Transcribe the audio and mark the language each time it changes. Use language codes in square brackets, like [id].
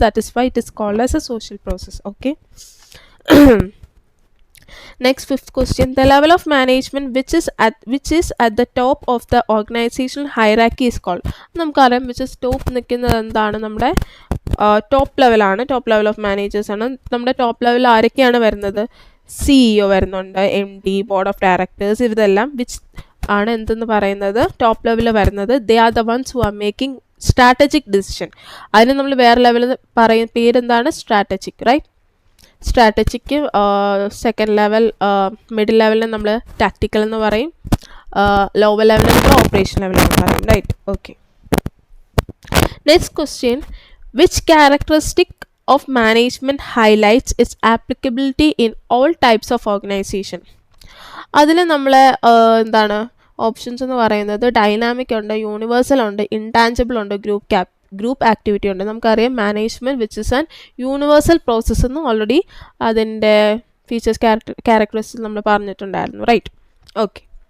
[en] That is why it is called as a social process. Okay. Next, fifth question, the level of management which is at the top of the organizational hierarchy is called. [ml] നമുക്കറിയാം [en] which is top [ml] നിൽക്കുന്നത് എന്താണ്? നമ്മുടെ top ലെവലാണ്, top level of managers ആണ്. നമ്മുടെ top level ആരൊക്കെയാണ് വരുന്നത്? CEO വരുന്നുണ്ട്, MD, ബോർഡ് ഓഫ് ഡയറക്ടേഴ്സ്, ഇതെല്ലാം വിച്ച് ആണ് എന്തെന്ന് പറയുന്നത് ടോപ്പ് ലെവലിൽ വരുന്നത്. [en] They are the ones who are making strategic decision. [ml] അതിന് നമ്മൾ വേറെ ലെവലിൽ പറയുന്ന പേരെന്താണ്? [en] Strategic, right? [ml] Strategic second level, middle ലെവലിന് നമ്മൾ ടാക്റ്റിക്കൽ എന്ന് പറയും, ലോവർ ലെവലിൽ നമ്മൾ ഓപ്പറേഷൻ ലെവൽ എന്ന് പറയും, right? Okay. [en] Next question, which characteristic of management highlights its applicability in all types of organization. [ml] അതിൽ നമ്മൾ എന്താണ് ഓപ്ഷൻസ് എന്ന് പറയുന്നത് ഡൈനാമിക് ഉണ്ട്, യൂണിവേഴ്സൽ ഉണ്ട്, ഇൻടാഞ്ചിബിൾ ഉണ്ട്, ഗ്രൂപ്പ് ആക്ടിവിറ്റി ഉണ്ട്. നമുക്കറിയാം [en] management which is an universal process [ml] എന്ന് ഓൾറെഡി അതിൻ്റെ ഫീച്ചേഴ്സ് ക്യാരക്ടറിസ്റ്റിക്സ് നമ്മൾ പറഞ്ഞിട്ടുണ്ടായിരുന്നു, റൈറ്റ്? ഓക്കെ.